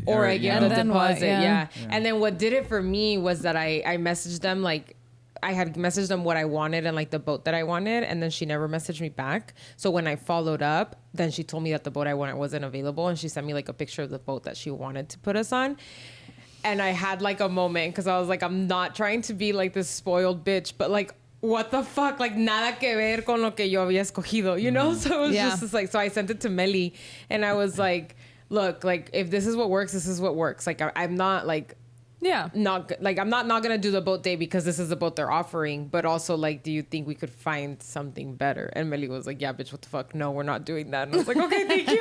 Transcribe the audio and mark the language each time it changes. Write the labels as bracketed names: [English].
[English] Or I give them the deposit, And then what did it for me was that I messaged them like I had messaged them what I wanted and like the boat that I wanted, and then she never messaged me back. So when I followed up, then she told me that the boat I wanted wasn't available, and she sent me like a picture of the boat that she wanted to put us on. And I had like a moment because I was like, I'm not trying to be like this spoiled bitch, but like, what the fuck? [Spanish] Like nada que ver con lo que yo había escogido, [English] you know? So it was just like, so I sent it to Meli, and I was like, look, like if this is what works, this is what works. Like I'm not like. I'm not gonna do the boat day because this is the boat they're offering, but also like, do you think we could find something better? And Meli was like, yeah, bitch, what the fuck? No, we're not doing that. And I was like, okay, thank you.